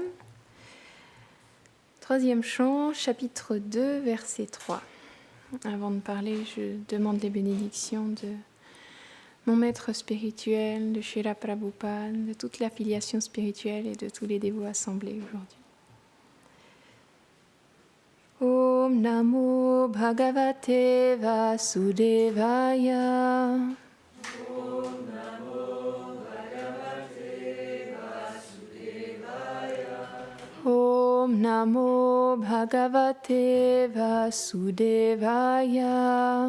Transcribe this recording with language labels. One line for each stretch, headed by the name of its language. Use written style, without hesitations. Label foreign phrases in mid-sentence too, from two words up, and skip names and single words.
French: Troisième chant, chapitre 2, verset 3. Avant de parler, je demande les bénédictions de mon maître spirituel, de Srila Prabhupada, de toute l'affiliation spirituelle et de tous les dévots assemblés aujourd'hui.
Sanskrit: ॐ नमो भगवते वासुदेवाय. ॐ नमो भगवते वासुदेवाय.